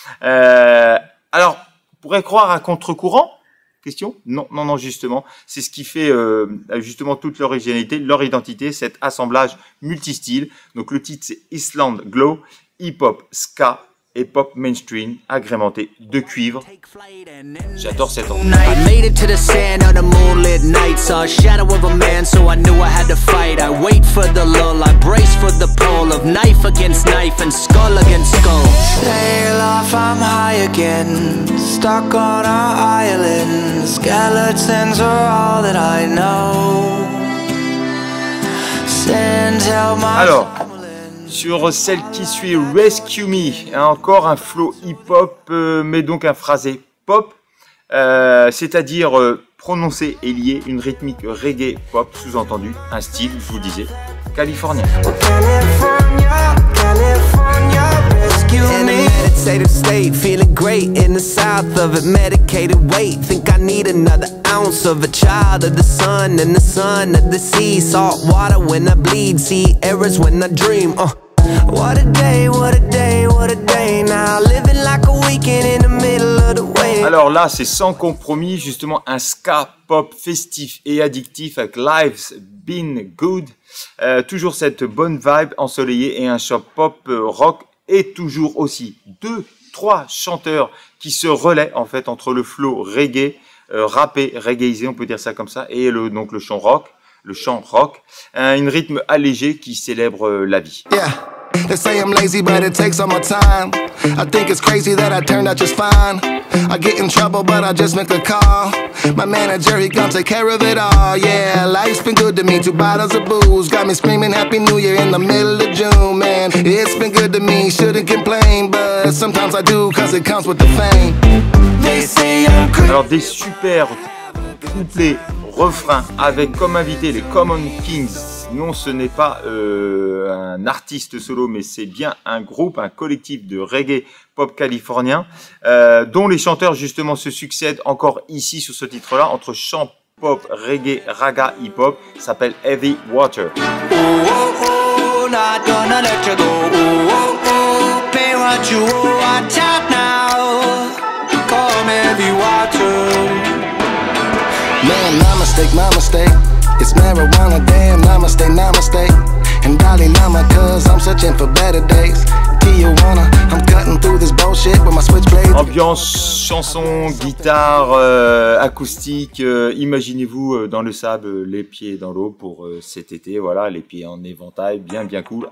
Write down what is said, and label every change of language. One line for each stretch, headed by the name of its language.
French: Alors, on pourrait croire à contre-courant. Question? Non, justement. C'est ce qui fait justement toute l'originalité, leur identité, cet assemblage multistyle. Donc le titre c'est Island Glow, hip-hop, ska et pop mainstream agrémenté de cuivre. J'adore cette ambiance.
English: I made it to the sand on a moonlit night, saw a shadow of a man, so I knew I had to fight. I wait for the lull, I brace for the pull of knife against knife and skull against skull. Sail off, I'm high again, stuck on our island. Skeletons are all that I know. Send help my...
French: Alors, sur celle qui suit, Rescue Me, encore un flow hip-hop, mais donc un phrasé pop, c'est-à-dire prononcé et lié, une rythmique reggae pop, sous-entendu, un style, je vous disais, californien.
English: In a meditative state, feeling great in the south of it, medicated weight. Think I need another ounce of a child of the sun and the sun of the sea. Salt water when I bleed, see errors when I dream. What a day, what a day, what a day. Now living like a weekend in the middle of the way.
French: Alors là, c'est sans compromis, justement un ska pop festif et addictif avec Life's Been Good. Toujours cette bonne vibe ensoleillée et un shop pop rock. Et toujours aussi 2-3 chanteurs qui se relaient en fait entre le flow reggae, rappé, reggaeisé, on peut dire ça comme ça, et donc le chant rock, une rythme allégé qui célèbre la vie.
English: Yeah. They say I'm lazy, but it takes all my time. I think it's crazy that I turned out just fine. I get in trouble, but I just make a call. My manager, he gon' take care of it all. Yeah, life's been good to me. 2 bottles of booze got me screaming Happy New Year in the middle of June, man. It's been good to me, shouldn't complain, but sometimes I do, cause it comes with the fame. They say I'm crazy.
French: Alors des super couplets, refrains avec comme invité les Common Kings. Non, ce n'est pas un artiste solo, mais c'est bien un groupe, un collectif de reggae pop californien, dont les chanteurs justement se succèdent encore ici sur ce titre-là, entre chant pop, reggae, raga, hip-hop, s'appelle Heavy Water.
English: Oh, oh, oh, not gonna let you go. Oh, oh, oh, pay what you owe, watch out now. Come heavy water. Man, my mistake. It's marijuana, damn, namaste, namaste. And Dalai Lama, cause I'm searching for better days. Tijuana, I'm cutting through this bullshit with my switchblade.
French: Ambiance, chanson, guitare, acoustique. Imaginez-vous dans le sable, les pieds dans l'eau pour cet été. Voilà, les pieds en éventail, bien cool.